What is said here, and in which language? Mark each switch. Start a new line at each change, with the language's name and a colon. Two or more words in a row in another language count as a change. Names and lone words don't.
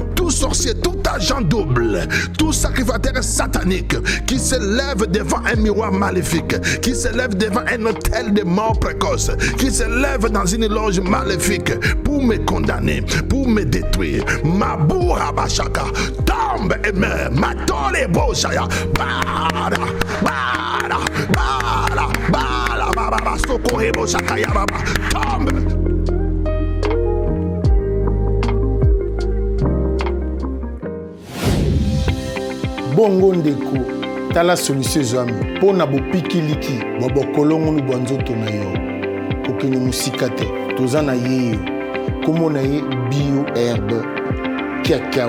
French: Tout sorcier, tout agent double, tout sacrificateur satanique qui se lève devant un miroir maléfique, qui se lève devant un hôtel de mort précoce, qui se lève dans une loge maléfique pour me condamner, pour me détruire. Maboura Bachaka, tombe et meurt. Matole Boshaya, Bada, Bada, Bada, Bada, Bada, Sokore Boshaka, Yababa, tombe.
Lingala: Bongo ndeko tala solution ezwami mpo na bopikiliki bwa bokolongonu bwa nzoto na yo kokende mosika te toza na ye yo kombo na ye bio
French: herbe cacao